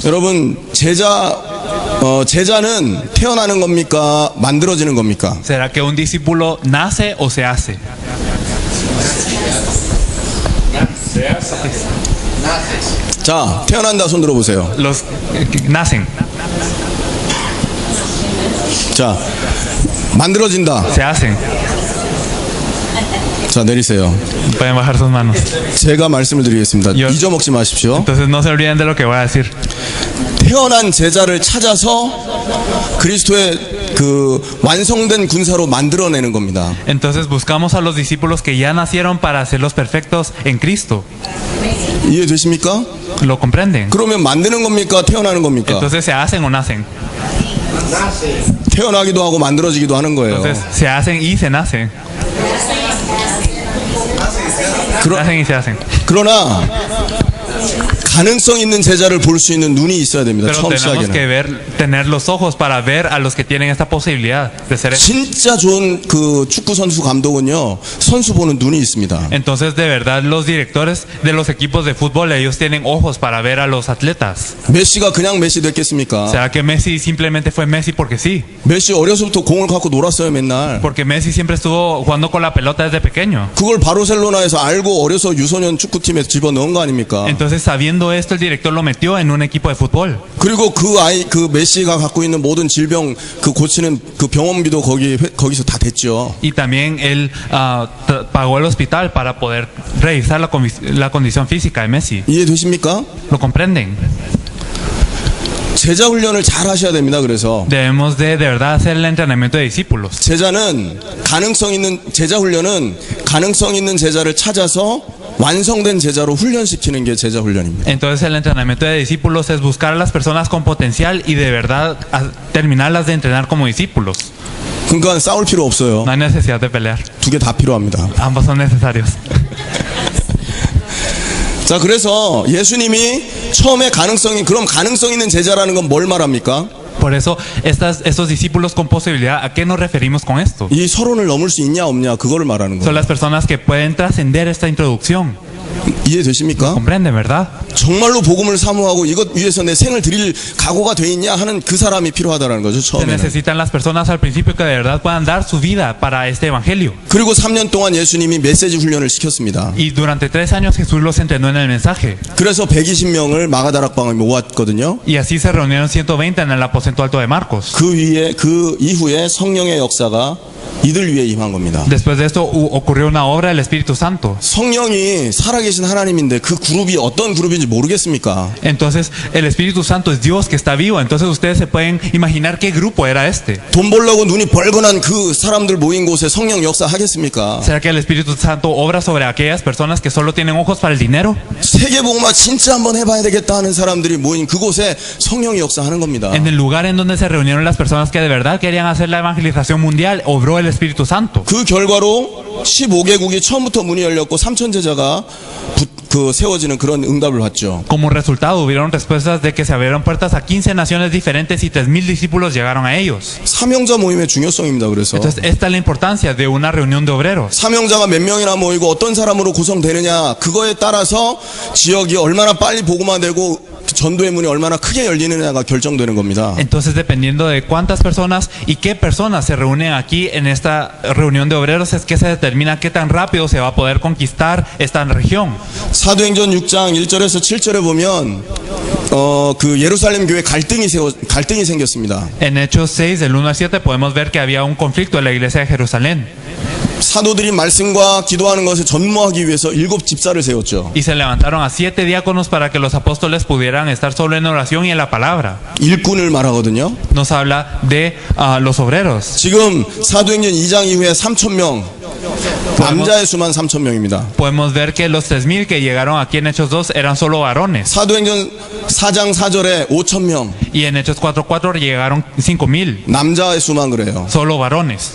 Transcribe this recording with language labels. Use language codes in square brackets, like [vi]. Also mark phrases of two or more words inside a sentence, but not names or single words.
[ko] 여러분, 제자는 태어나는 겁니까? 만들어지는 겁니까? [es] ¿Será que un discípulo nace o se hace? [ko] 자, 태어난다 손 들어보세요. [es] Los nacen, [ko] 자, 만들어진다. [es] se hacen. [ko] 자, 내리세요. [es] Pueden bajar sus manos. [ko] 제가 말씀을 드리겠습니다. 요- 잊어먹지 마십시오. [es] Entonces, no se olviden de lo que voy a decir. [ko] 태어난 제자를 찾아서 그리스도의 그 완성된 군사로 만들어내는 겁니다. [es] Entonces, buscamos a los discípulos que ya nacieron para hacerlos perfectos en Cristo. [ko] 이해되십니까? [es] ¿Lo comprenden? [ko] 그러면 만드는 겁니까? 태어나는 겁니까? [es] Entonces, ¿se hacen o nacen? [ko] 태어나기도 하고 만들어지기도 하는 거예요. [es] Entonces, se hacen y se nacen. Nacen y se hacen. [ko] 그러나 가능성 있는 제자를 볼 수 있는 눈이 있어야 됩니다. [es] Pero [ko] 처음 [es] tenemos que [ko] 시작에는. [es] tener los ojos para ver a los que tienen esta posibilidad de ser. [ko] 진짜 좋은 그 축구 선수 감독은요, 선수 보는 눈이 있습니다. [es] Entonces, de verdad, los directores de los equipos de fútbol, ellos tienen ojos para ver a los atletas. [ko] 메시가 그냥 메시 됐겠습니까? [es] ¿Será que Messi simplemente fue Messi porque sí? [ko] 메시 어려서부터 공을 갖고 놀았어요, 맨날. [es] Porque Messi siempre estuvo jugando con la pelota desde pequeño. [ko] 그걸 바르셀로나에서 알고 어려서 유소년 축구팀에 집어넣은 거 아닙니까? [es] Entonces, sabiendo esto, el director lo metió en un equipo de fútbol. [ko] 그리고 그 메시가 갖고 있는 모든 질병 그 고치는 그 병원비도 거기서 다 됐죠. [es] Y también él pagó el hospital para poder revisar la condición física de Messi. [ko] 이해되십니까? [es] ¿Lo comprenden? [ko] 제자 훈련을 잘 하셔야 됩니다. 그래서 [es] Debemos de verdad hacer el entrenamiento de discípulos. [ko] 제자 훈련은 가능성 있는 제자를 찾아서 완성된 제자로 훈련시키는 게 제자 훈련입니다. [es] Entonces, el entrenamiento de discípulos es buscar a las personas con potencial y de verdad terminarlas de entrenar como discípulos. [ko] 그러니까 싸울 필요 없어요. [es] No hay necesidad de pelear. [ko] 두 개 다 필요합니다. [es] Ambos son necesarios. [ko] 자, 그래서 예수님이 처음에 그럼 가능성 있는 제자라는 건 뭘 말합니까? [es] Por eso, estos discípulos con posibilidad, ¿a qué nos referimos con esto? [ko] 이 서론을 넘을 수 있냐 없냐 그거를 말하는 [es] Son [ko] 거예요. [es] las personas que pueden trascender esta introducción. [ko] 이해되십니까? [es] ¿Comprenden, verdad? [ko] 정말로 복음을 사모하고 이것 위해서 내 생을 드릴 각오가 돼 있냐 하는 그 사람이 필요하다는 거죠. [es] Se [ko] 처음에는. [es] necesitan las personas al principio que de verdad puedan dar su vida para este evangelio. [ko] 그리고 3년 동안 예수님이 메시지 훈련을 시켰습니다. [es] Y durante 3 años Jesús los entrenó en el mensaje. [ko] 그래서 120명을 마가다락방에 모았거든요. [es] Y así se reunieron 120 en el aposento alto de Marcos. [ko] 그 이후에 성령의 역사가 이들 위에 임한 겁니다. [es] Después de esto ocurrió una obra del Espíritu Santo. [ko] 성령이 살아계신 하나님인데 그 그룹이 어떤 그룹인지 모르겠습니까? [es] Entonces, el Espíritu Santo es Dios que está vivo. Entonces, ustedes se pueden imaginar qué grupo era este. [ko] 돈 벌려고 눈이 벌건한 그 사람들 모인 곳에 성령 역사 하겠습니까? [es] ¿Será que el Espíritu Santo obra sobre aquellas personas que solo tienen ojos para el dinero? [ko] 세계복음화 진짜 한번 해봐야 되겠다 하는 사람들이 모인 그곳에 성령이 역사하는 겁니다. [es] En el lugar en donde se reunieron las personas que de verdad querían hacer la evangelización mundial, obró el Espíritu Santo. [ko] 그 결과로 15개국이 처음부터 문이 열렸고 3,000 제자가 세워지는 그런 응답을 받죠. [es] Como resultado, hubieron respuestas de que se abrieron puertas a 15 naciones diferentes y 3,000 discípulos llegaron a ellos. [ko] 사명자 모임의 중요성입니다. 그래서 [es] Entonces, esta es la importancia de una reunión de obreros. [ko] 사명자가 몇 명이나 모이고 어떤 사람으로 구성되느냐, 그거에 따라서 지역이 얼마나 빨리 복음화되고 전도의 문이 얼마나 크게 열리느냐가 결정되는 겁니다. [es] Entonces, dependiendo de cuántas personas y qué personas se reúnen aquí en esta reunión de obreros, es que se determina qué tan rápido se va a poder conquistar esta región. [ko] 사도행전 6장 1절에서 7절에 보면 그 예루살렘 교회 갈등이 생겼습니다. [es] En Hechos 6, del 1 al 7, podemos ver que había un conflicto en la iglesia de Jerusalén. [ko] 사도들이 말씀과 기도하는 것에 전무하기 위해서 7 집사를 세웠죠. [es] Y se levantaron a 7 diáconos para que los apóstoles pudieran estar solo en oración y en la palabra. [ko] 일꾼을 말하거든요. [es] Nos habla de los obreros. [ko] 지금 사도행전 2장 이후에 3,000명, 남자의 수만 3,000명입니다. [es] Podemos ver que los 3,000 que llegaron aquí en Hechos 2 eran solo varones. [ko] 사도행전 4장 4절에 5,000명, [es] Y en Hechos 4:4 llegaron 5,000, [ko] 남자의 수만 그래요. [es] solo varones.